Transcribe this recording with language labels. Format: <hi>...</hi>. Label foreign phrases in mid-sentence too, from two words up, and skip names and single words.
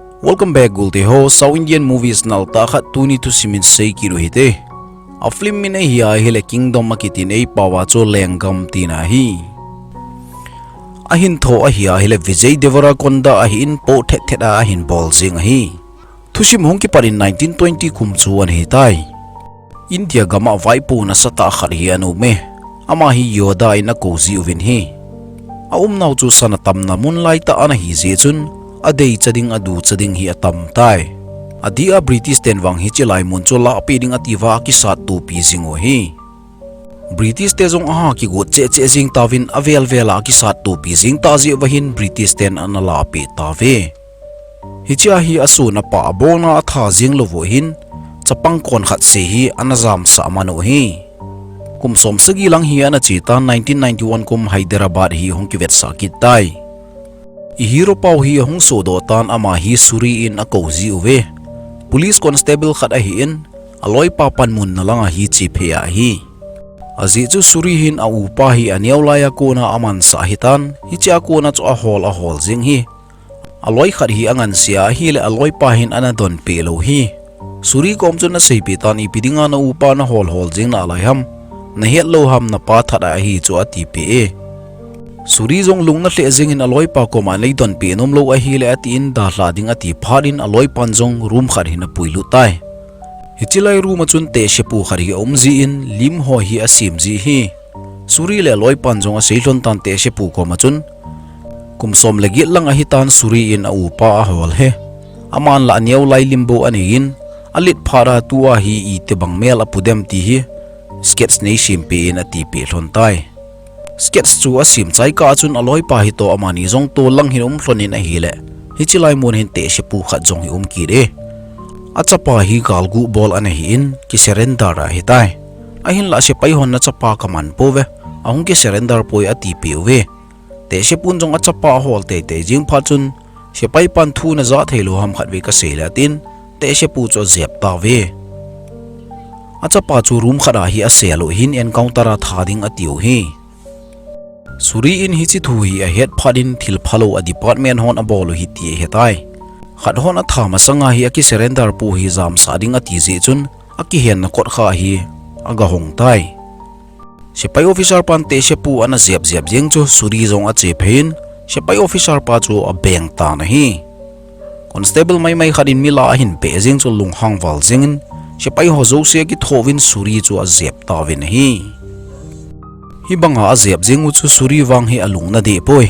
<en>Welcome back</en> <tcz>Gulti ho</tcz> <en>South Indian movies</en> <tcz>nalta khat tuni tu simin sei kilo hite. A film mina hiya hele kingdom makitin ei pawa cho lengam tina hi. Ahin tho a hiya hele Vijay Deverakonda ahin po thet theta ahin bol sing hi. Thusim hongki parin 1920 kumchuan hi tai. India gama vaipu na sata khat hi anu me. Ama hi yoda ina kozi uvin hi. A naw chu sanatam na moonlight ta ana hi je chun adei chading adu chading hi atam tai. Adia British ten wang hi chilai mun cho la peding ativa ki sat tu pi singo hi. British te jong aha ki go che che jing tawin avel vela ki sat tu pi jing ta ji wahin British ten anala pe tawe. Hicha hi asu na pa bona atha jing lovo hin chapang kon khat se hi anazam sa mano hi. Kum som sagi lang hi ana chita 1991 kum Hyderabad hi hong ki vet sakit tai. I hero pau hi hong sodo tan ama hi suri in a kozi uwe.</tcz> <en>Police constable</en> <tcz>khat a hi in aloy papan mun na lang a hi chiphe a hi. Azi chu suri hin a upa hi aniaw laya ko na aman sa hitan hi cha ko na chu a hol jing hi. Aloy khat hi angan sia hi le aloy pa hin ana don pelo hi. Suri kom chu na seipi tan ipidinga na upa na hol jing na alai ham. Na het lo ham na pa thada hi chu ati pe. Suri jong lung na hle jing in aloy pa ko man leidon pe nom lo a hi le ati in da hlading ati pharin aloy pan jong room khar hin a puilu tai. Hichilai room achun te shepu khari omzi in lim ho hi asim ji hi. Suri le aloy pan jong a seilon tan te shepu ko machun kumsom legi lang a hitan suri in a upa a hol he. Aman la anyaw lai limbo aniin alit phara tua hi ite bang mel apudem ti hi. Skets nei simpe in ati pe hlon tai. Skets chu asim chai ka chun aloy pa hi to amani jong to lang hin hlonin a hile. Hichilai mon hin te shepu khat jong hi ki re. Achapa hi galgu bol ana hi in ki surrender a hi tai. Ahin la sepai hon na chapa kaman pove ahong ki surrender poi ati pe we. Te shepun jong achapa hol te jing pha chun sepai pan thu na za thelo ham khat we ka selatin te shepu cho zep ta we. Achapa chu room khara hi a selo hin encounter a thading atiu hi. Suri in hi chi thu hi a het phadin thil phalo a department hon a bolo hi ti hetai. Khat hon a thama sanga hi a ki surrender pu hi jam sading ati je chun a ki hen na kot kha hi aga hong tai. Sepai officer pan te shepu ana zep jeng chu suri jong a che phein sepai officer pa chu a beng ta na hi. Constable mai khadin mila hin pe jeng chu lung hang wal jengin sepai ho zo se ki thovin suri chu a zep tawin hi. Hi banga a zep jeng chu suri wang hi alung na de poi.</tcz>